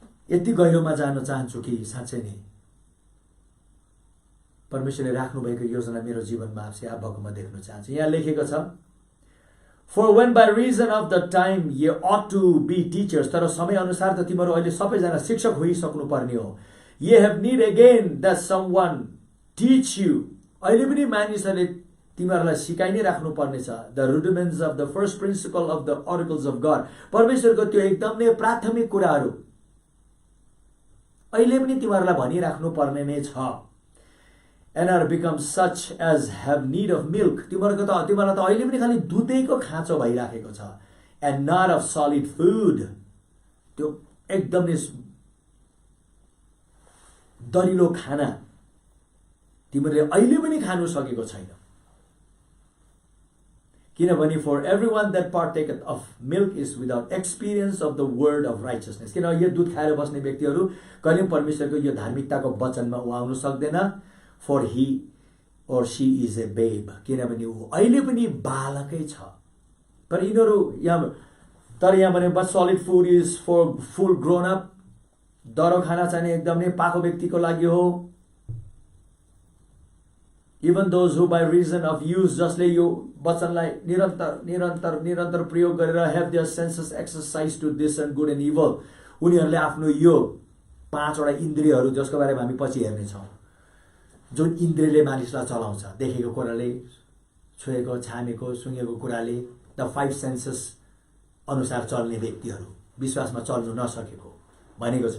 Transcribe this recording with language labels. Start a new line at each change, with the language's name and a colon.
Nepali: यति गहिरोमा जान चाहन्छु कि साँच्चै नै परमेश्वरले राख्नुभएको योजना मेरो जीवनमा आप भएको म देख्न चाहन्छु। यहाँ लेखेको छ,
English: For when by reason of the time ye ought to be teachers,
Nepali: तर समय अनुसार त तिमीहरू अहिले सबैजना शिक्षक होइसक्नु पर्ने हो।
English: Ye have need again that someone teach you.
Nepali: अहिले पनि मानिसहरूले तिमीहरूलाई सिकाइ नै राख्नु पर्नेछ।
English: The rudiments of the first principle of the oracles of God.
Nepali: परमेश्वरको त्यो एकदम नै प्राथमिक कुराहरू अहिले पनि तिमीहरूलाई भनिराख्नु पर्ने नै छ।
English: And are become such as have need of milk.
Nepali: तिमीहरूलाई त अहिले पनि खालि दुधैको खाँचो भइराखेको छ।
English: And not of solid food.
Nepali: त्यो एकदम नै दरिलो खाना तिमीहरूले अहिले पनि खानु सकेको छैन। किनभने
English: for everyone that partaketh of milk is without experience of the word of righteousness.
Nepali: किन यो दुध खाएर बस्ने व्यक्तिहरू कहिले परमेश्वरको यो धार्मिकताको वचनमा आउन सक्दैन।
English: For he or she is a babe.
Nepali: किनभने ऊ अहिले पनि बालकै छ। तर यिनीहरू यहाँ भने
English: but solid food is for full grown up.
Nepali: दरो खाना चाहिने एकदम नै पाको व्यक्तिको लागि हो।
English: Even those who by reason of use
Nepali: जसले यो वचनलाई निरन्तर प्रयोग गरेर
English: have their senses exercised to discern good and evil.
Nepali: उनीहरूले आफ्नो यो 5 वटा इन्द्रियहरू जसको बारेमा हामी पछि हेर्ने छौं, जुन इन्द्रियले मानिसलाई चलाउँछ, देखेको कुराले, छुएको, छामेको, सुँगेको कुराले, द 5 सेन्सेस अनुसार चल्ने व्यक्तिहरू विश्वासमा चल्नु नसकेको भनेको छ।